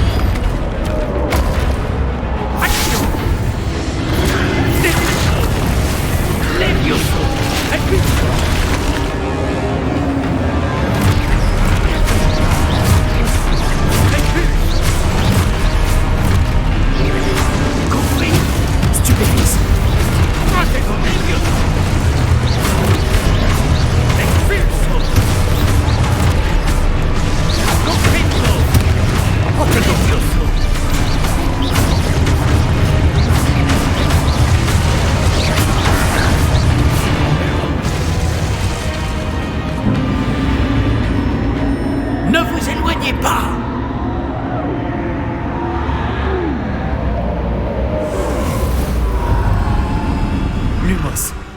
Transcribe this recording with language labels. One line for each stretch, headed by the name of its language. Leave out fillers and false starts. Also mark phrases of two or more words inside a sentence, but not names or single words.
French: Action! Levioso! Impulso! Impulso! Compris! Stupéfixe! Protego Levioso! Expulso! Compris! Protego Levioso! Ne vous éloignez pas! Lumos.